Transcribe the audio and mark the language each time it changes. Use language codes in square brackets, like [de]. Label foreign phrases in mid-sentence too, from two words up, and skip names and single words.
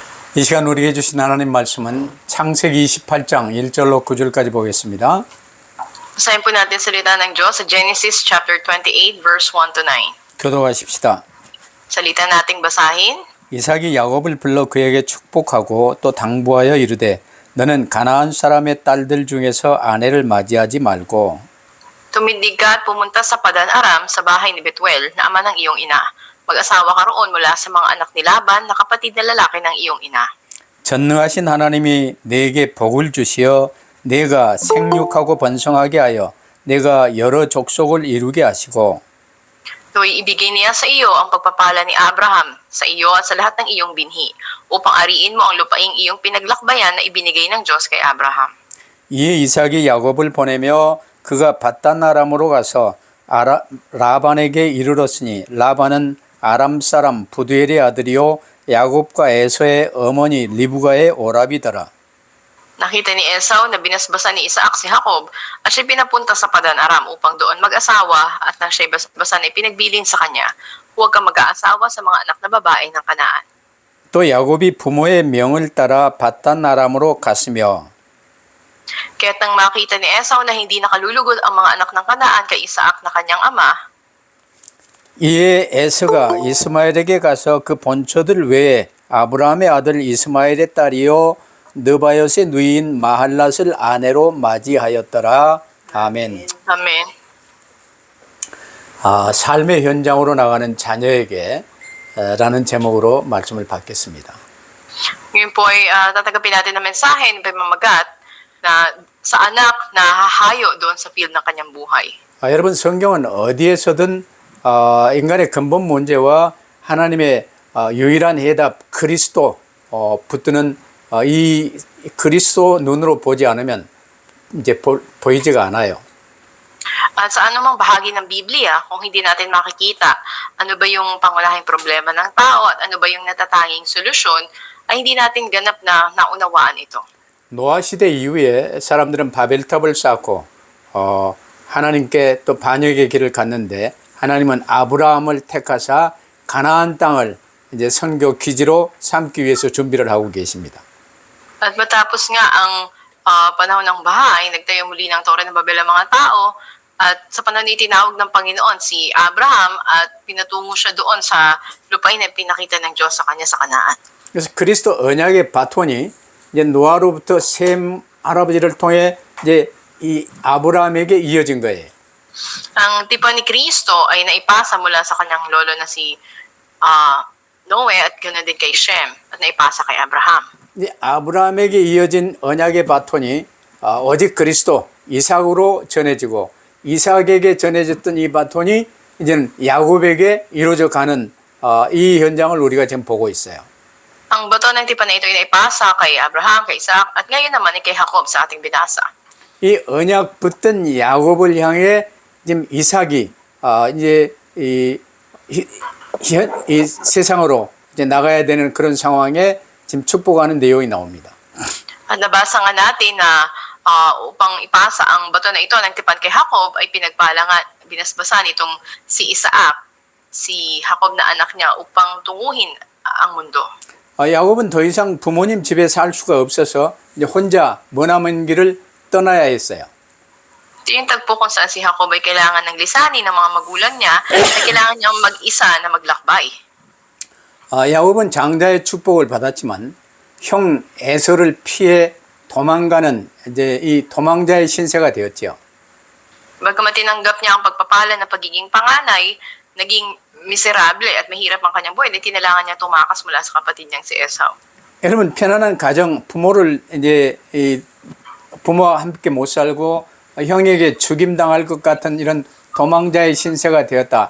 [ko] 이 시간 우리에게 주신 하나님 말씀은 창세기 28장 1절로 9절까지 보겠습니다. [tl] Basahin po natin salita ng Diyos sa Genesis [en] chapter 28 verse 1 to 9. [ko] 교도하십시다. [tl] Salita nating basahin. [ko] 이삭이 야곱을 불러 그에게 축복하고 또 당부하여 이르되 너는 가나안 사람의 딸들 중에서 아내를 맞이하지 말고 [tl] Tumindig ka at pumunta sa Padan-aram sa bahay ni Betuel na ama ng iyong ina. Mag-asawa ka roon mula sa mga anak ni Laban na kapatid na lalaki ng iyong ina. [ko] 전능하신 하나님이 내게 복을 주시어 내가 생육하고 번성하게 하여 내가 여러 족속을 이루게 하시고 [tl] No'y ibigay niya sa iyo ang pagpapala ni Abraham, sa iyo at sa lahat ng iyong binhi, upang ariin mo ang lupaing iyong pinaglakbayan na ibinigay ng Diyos kay Abraham. [ko] 이에 이삭이 야곱을 보내며 그가 밧단아람으로 가서 라반에게 이르렀으니 라반은 아람 사람 부두엘의 아들이요 야곱과 에서의 어머니 리브가의 오라비더라. [tl] Nakita ni Esau na binasbasan ni Isaac si Jacob at siya pinapunta sa Padan-aram upang doon mag-asawa at nang siya basbasan ay pinagbilin sa kanya, huwag kang mag-aasawa sa mga anak na babae ng Kanaan. [ko] 또 야곱이 부모의 명을 따라 밧단아람으로 갔으며 [tl] Kaya't nang makita ni Esau na hindi nakalulugod ang mga anak ng Kanaan kay Isaac na kanyang ama, [ko] 이에 에서가 이스마엘에게 가서 그 본처들 외에 아브라함의 아들 이스마엘의 딸이요 느바요스의 누이인 마할랏을 아내로 맞이하였더라. 아멘. [tl] Amen. [ko] 삶의 현장으로 나가는 자녀에게 라는 제목으로 말씀을 받겠습니다. [tl] Ngayon po ay tatanggapin natin na mensahe ng pamamagat na sa anak na hahayo doon sa field ng kanyang buhay. [ko] 여러분 성경은 어디에서든 인간의 근본 문제와 하나님의 유일한 해답 그리스도 붙드는 이 그리스도 눈으로 보지 않으면 이제 보이지가 않아요. [tl] At sa anumang bahagi ng Biblia, kung hindi natin makikita ano ba yung pangunahing problema ng tao at ano ba yung natatanging solusyon, ay hindi natin ganap na naunawaan ito. [ko] 노아 시대 이후에 사람들은 바벨탑을 쌓고 하나님께 또 반역의 길을 갔는데 하나님은 아브라함을 택하사 가나안 땅을 이제 선교 기지로 삼기 위해서 준비를 하고 계십니다. [tl] At matapos nga ang panahon ng baha, ay nagtayo muli ng Tore ng Babel ang mga tao at sa panahon na itinawag ng Panginoon si Abraham at pinatungo siya doon sa lupain na pinakita ng Diyos sa kanya sa Kanaan. [ko] 그래서 그리스도 언약의 바톤이 이제 노아로부터 셈 할아버지를 통해 이제 이 아브라함에게 이어진 거예요. [tl] Ang tipan ni Kristo ay naipasa mula sa kanyang lolo na si Noe at ganoon din kay Shem at naipasa kay Abraham. [ko] 이 아브라함에게 이어진 언약의 바톤이 오직 그리스도 이삭으로 전해지고 이삭에게 전해졌던 이 바톤이 이제는 야곱에게 이루어져 가는 이 현장을 우리가 지금 보고 있어요. [tl] Ang bato ng tipan na ito ay naipasa kay Abraham, kay Isaac at ngayon naman ay kay Jacob sa ating binasa. [ko] 이 언약 붙든 야곱을 향해 지금 이삭이 이제 이 세상으로 이제 나가야 되는 그런 상황에 지금 축복하는 내용이 나옵니다. [tl] At nabasa nga natin na upang ipasa ang bato na ito ng tipan kay Jacob ay pinagpalangan, binasbasan itong si Isaac, si Jacob na anak niya upang tunguhin ang mundo. [ko] 야곱은 더 이상 부모님 집에 살 수가 없어서 이제 혼자 머나먼 길을 떠나야 했어요. [tl] Ito yung tagpo kung saan si Jacob ay kailangan ng lisanin ng mga magulang niya at kailangan niyang mag-isa na maglakbay. [ko] 야곱은 장자의 축복을 받았지만 형 에서를 피해 도망가는 이제 이 도망자의 신세가 되었지요. [tl] Bagamat tinanggap niya ang pagpapala ng pagiging panganay, naging miserable at mahirap ang kanyang buhay, kailangan niya tumakas mula sa kapatid niyang si Esau. [ko] 여러분 편안한 가정 부모를 이제 부모와 함께 못 살고 형에게 죽임당할 것 같은 이런 도망자의 신세가 되었다.